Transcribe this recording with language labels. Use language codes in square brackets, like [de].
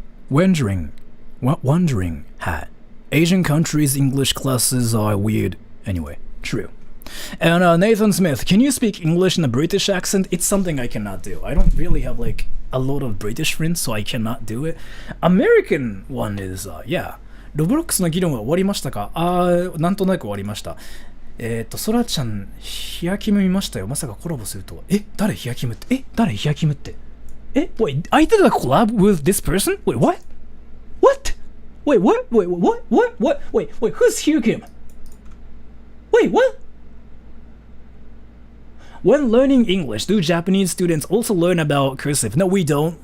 [en] Wondering hat. Asian countries' English classes are weird. Anyway, true. And Nathan Smith, can you speak English in a British accent? It's something I cannot do. I don't really have like a lot of British friends, so I cannot do it. American one is, yeah. [ja] Roblox の議論は終わりましたか？なんとなく終わりました。ソラちゃん、ヒヤキム見ましたよ。まさかコラボするとは。誰ヒヤキムって？誰ヒヤキムって？ [en] Wait, I did a collab with this person? Wait, what? What? Wait, what? Wait, who's Hugh-Kim? Wait, what? When learning English, do Japanese students also learn about cursive? No, we don't.